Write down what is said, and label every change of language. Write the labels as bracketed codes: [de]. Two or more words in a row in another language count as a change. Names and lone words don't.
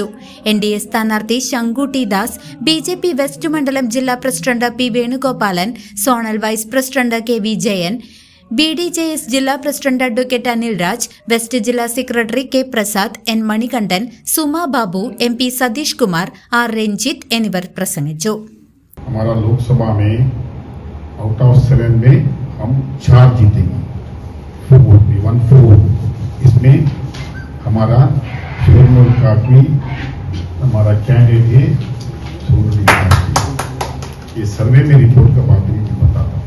[ml] NDA സ്ഥാനാർത്ഥി ശങ്കു ടി ദാസ്, BJP വെസ്റ്റ് മണ്ഡലം ജില്ലാ പ്രസിഡന്റ് P വേണുഗോപാലൻ, സോണൽ വൈസ് പ്രസിഡന്റ് KV ജയൻ, BDJS ജില്ലാ പ്രസിഡന്റ് അഡ്വക്കേറ്റ് അനിൽ രാജ്, വെസ്റ്റ് ജില്ലാ സെക്രട്ടറി K പ്രസാദ്, N മണികണ്ഠൻ, സുമാ ബാബു, MP സതീഷ് കുമാർ, R രഞ്ജിത്ത് എന്നിവർ പ്രസംഗിച്ചു. [hi] हमारा लोकसभा में [en] out of [hi] 7 में हम 4 जीतेंगे, 4 इसमें हमारा षोर्णूर का भी हमारा कैंडिडेट है षोर्णूर। ये सर्वे में रिपोर्ट का बात नहीं बताता।